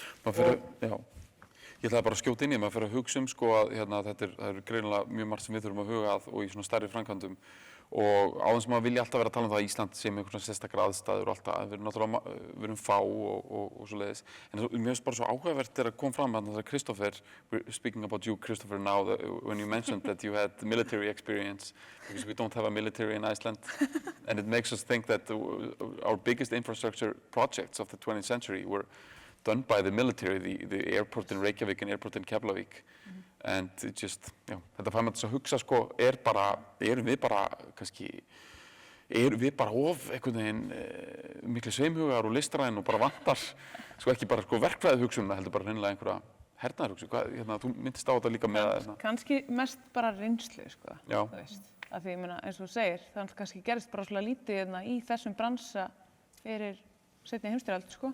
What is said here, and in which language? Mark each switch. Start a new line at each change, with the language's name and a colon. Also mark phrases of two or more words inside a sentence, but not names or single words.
Icelandic: Ég ætlaði bara að skjóta inn í, maður fyrir að hugsa sko að það er greinilega mjög margt sem við þurfum að huga að og í svona stærri framkvæmdum og áðan sem maður vilja alltaf vera að tala það að Ísland sé með einhvern sérstakar aðstæður og alltaf, við erum fá og svoleiðis. En mér finnst bara svo áhugavert að koma fram að
English: Christopher, speaking about you, Christopher, now when you mentioned that you had military experience, because we don't have a military in Iceland, and it makes us think that our biggest infrastructure projects of the 20th century were done by the military, the airport in Reykjavík and airport in Keflavík. And it just,
Icelandic: þetta fær maður þess að hugsa, sko, erum við bara of einhvern veginn miklu sveimhugar og listræn og bara vantar, sko, ekki bara verkfræðið hugsunna, heldur bara hreinlega einhverja hernaðarhugsun. Þú myndist á þetta líka með Kannski mest bara reynslu, sko, þú veist. Af því, eins og þú segir, það kannski gerist bara svolítið lítið í þessum bransa fyrir seinni heimsstyrjöld, sko.